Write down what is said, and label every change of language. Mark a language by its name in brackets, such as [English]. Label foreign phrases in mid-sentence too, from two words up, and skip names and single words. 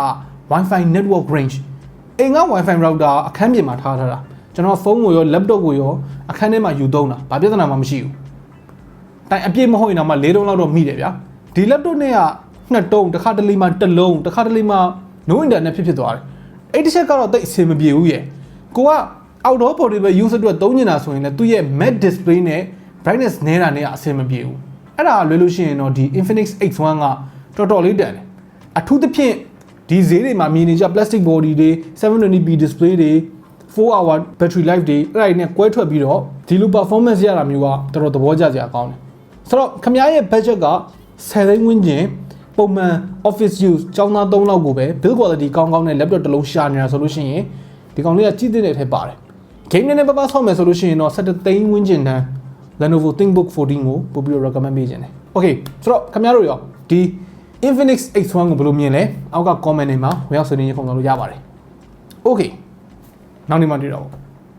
[English] Wi-Fi network range [Burmese] အိမ်က Wi-Fi router အခန်းပြင်မှာထားတာကျွန်တော်ဖုန်းကိုရော laptop ကိုရောအခန်းထဲမှာယူသုံးတာဘာပြဿနာမှမရှိဘူးတိုင်အပြည့်မဟုတ်ရင်တော့မှ၄တုံးလောက်တော့မိတယ်ဗျာဒီ laptop နဲ့က2တုံးတစ်ခါတလေမှတစ်လုံးတစ်ခါတလေမှ [English] no internet [Burmese] ဖြစ် သွားတယ်အဲ့ဒီချက်ကတော့တိတ်အဆင်မပြေဘူးရဲ့ကိုက [English] outdoor portable use [Burmese] အတွက်သုံးနေတာဆိုရင်လည်းသူ့ရဲ့ [English] matte display [Burmese] နဲ့ brightness နည်းတာနဲ့အဆင်မပြေဘူးအဲ့ဒါလွယ်လို့ရှိရင်တော့ဒီ Infinix X1 ကတော်တော်လေးတန်တယ်အထူးသဖြင့်ဒီဈေးတွေမှာမြင်နေကြ [English] plastic body [Burmese] တွေ [English] 720p display [Burmese] တွေ [English] 4-hour battery life [Burmese] တွေအဲ့ဒါတွေနဲ့ကွဲထွက် ပြီးတော့ဒီလို performance ရတာမျိုးကတော်တော်သဘောကျစရာကောင်းတယ်ဆိုတော့ခင်ဗျားရဲ့ budget က10သိန်းဝန်းကျင်ပုံမှန် [English] office use [Burmese] ကျောင်းသား3လောက်ကိုပဲ [English] build quality [Burmese] ကောင်းကောင်းနဲ့ laptop တစ်လုံးရှာနေတာဆိုလို့ရှိရင်ဒီကောင်လေးကကြည့်တဲ့ထဲပါတယ် game နဲ့ပပဆောက်မယ်ဆိုလို့ရှိရင်တော့17သိန်းဝန်းကျင်တန်း Lenovo ThinkBook 14ကိုပို့ပြီးတော့ recommend ပေးခြင်းတယ် okay ဆိုတော့ခင်ဗျားတို့ရောဒီ Infinix X1 ကိုဘယ်လိုမြင်လဲအောက်က comment တွေမှာဝင်ရောက်ဆွေးနွေးရေးခုံတော်လို့ရပါတယ် okay နောက်နေ့မှတွေ့တော့